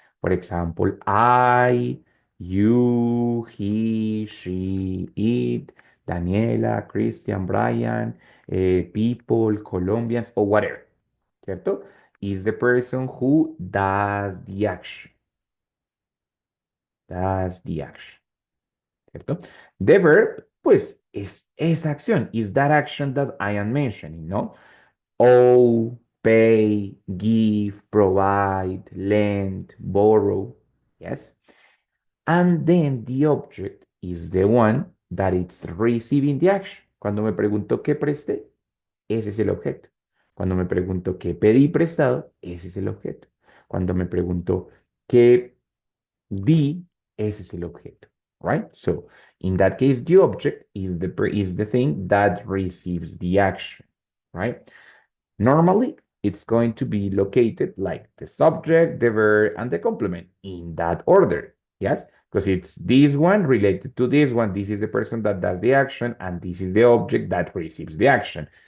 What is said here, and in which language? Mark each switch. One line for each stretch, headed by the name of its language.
English: For example, I, you, he, she, it, Daniela, Christian, Brian, people, Colombians, or whatever.
Spanish: ¿Cierto?
English: Is the person who does the action. Does the action.
Spanish: ¿Cierto?
English: The verb,
Spanish: pues, es esa acción.
English: Is that action that I am mentioning, ¿no? Owe, pay, give, provide, lend, borrow. Yes. And then the object is the one that it's receiving the action.
Spanish: Cuando me pregunto qué presté, ese es el objeto. Cuando me pregunto qué pedí prestado, ese es el objeto. Cuando me pregunto qué di, ese es el objeto.
English: Right? So in that case, the object is the thing that receives the action. Right? Normally, it's going to be located like the subject, the verb, and the complement in that order. Yes, because it's this one related to this one. This is the person that does the action, and this is the object that receives the action.